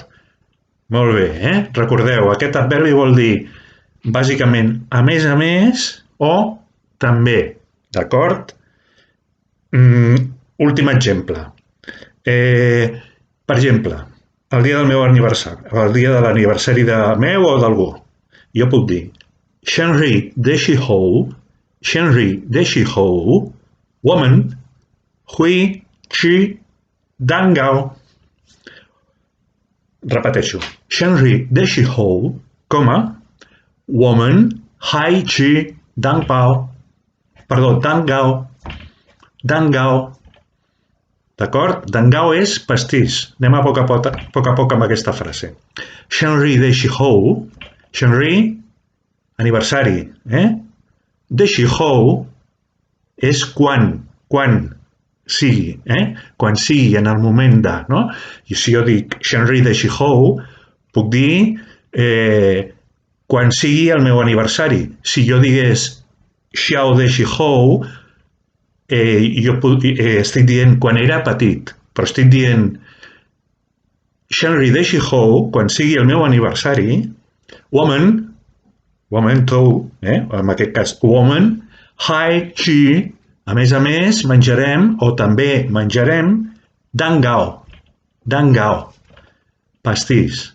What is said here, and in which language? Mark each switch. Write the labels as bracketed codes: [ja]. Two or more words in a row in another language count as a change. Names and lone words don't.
[ca] Molt bé, Recordeu, aquest adverbi vol dir bàsicament a més o també. D'acord? Últim exemple. Per exemple, el dia del meu aniversari, el dia de l'aniversari de meu o d'algú. Jo puc dir [zh] 生日的时候，生日的时候，我们会吃蛋糕。 [ca] Repeteixo. [zh] 生日的时候，我们还吃蛋糕。Perdó, dangao. [ca] Dangao. D'acord? Dangao és pastís. Anem a poc a poc amb aquesta frase. [zh] 生日的时候，生日, [ca] aniversari. De 时候 és quan sigui, quan sigui en el moment de, no? I si jo dic [zh] 生日的时候, [ca] puc dir quan sigui el meu aniversari. Si jo digués [zh] 小的时候, [ca] jo estic dient quan era petit, però estic dient [zh] 生日的时候, [ca] quan sigui el meu aniversari, woman, tu, en aquest cas woman, hai chi, a més, menjarem o també menjarem dangao, pastís.